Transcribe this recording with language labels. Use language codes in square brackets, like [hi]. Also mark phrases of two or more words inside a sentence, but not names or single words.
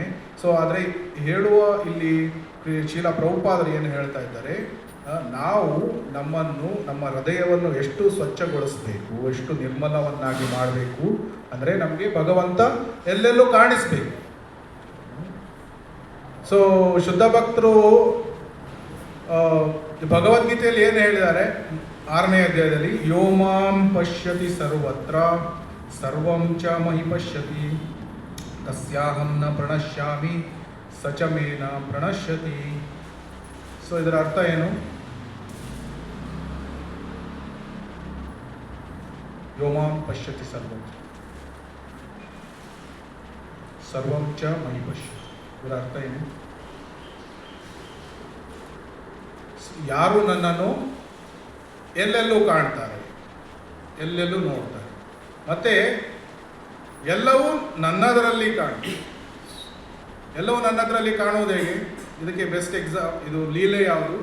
[kn] ಸೊ ಆದರೆ ಹೇಳುವ ಇಲ್ಲಿ ಶೀಲಾ ಪ್ರಭುಪಾದರು ಏನು ಹೇಳ್ತಾ ಇದ್ದಾರೆ, ನಾವು ನಮ್ಮ ಹೃದಯವನ್ನು ಎಷ್ಟು ಸ್ವಚ್ಛಗೊಳಿಸಬೇಕು, ಎಷ್ಟು ನಿರ್ಮಲವನ್ನಾಗಿ ಮಾಡಬೇಕು ಅಂದರೆ ನಮಗೆ ಭಗವಂತ ಎಲ್ಲೆಲ್ಲೂ ಕಾಣಿಸ್ಬೇಕು. ಸೊ ಶುದ್ಧ ಭಕ್ತರು ಭಗವದ್ಗೀತೆಯಲ್ಲಿ ಏನು ಹೇಳಿದ್ದಾರೆ? [sa] 6ನೇ ಅಧ್ಯಾಯದಲ್ಲಿ, ಯೋಮಾಂ ಪಶ್ಯತಿ ಸರ್ವತ್ರ ಸರ್ವಂ ಚ ಮಹಿ ಪಶ್ಯತಿ ತಸ್ಯಾಹಂ ನ ಪ್ರಣಶ್ಯಾಮಿ ಸಚ ಮೇನ ಪ್ರಣಶ್ಯತಿ. [kn] ಸೊ ಇದರ ಅರ್ಥ ಏನು? [sa] ಯೋಮಾಂ ಪಶ್ಯತಿ ಸರ್ವಂ ಚ ಮಹಿ ಪಶ್ಯತಿ. [kn] ಇದರ ಅರ್ಥ ಏನು? ಯಾರು ನನ್ನನ್ನು ಎಲ್ಲೆಲ್ಲೂ ಕಾಣ್ತಾರೆ, ಎಲ್ಲೆಲ್ಲೂ ನೋಡ್ತಾರೆ, ಮತ್ತೆ ಎಲ್ಲವೂ ನನ್ನದರಲ್ಲಿ ಕಾಣ್ತಾರೆ. ಎಲ್ಲವೂ ನನ್ನದರಲ್ಲಿ ಕಾಣುವುದು ಹೇಗೆ? ಇದಕ್ಕೆ ಬೆಸ್ಟ್ ಇದು ಲೀಲೆ ಯಾವುದು?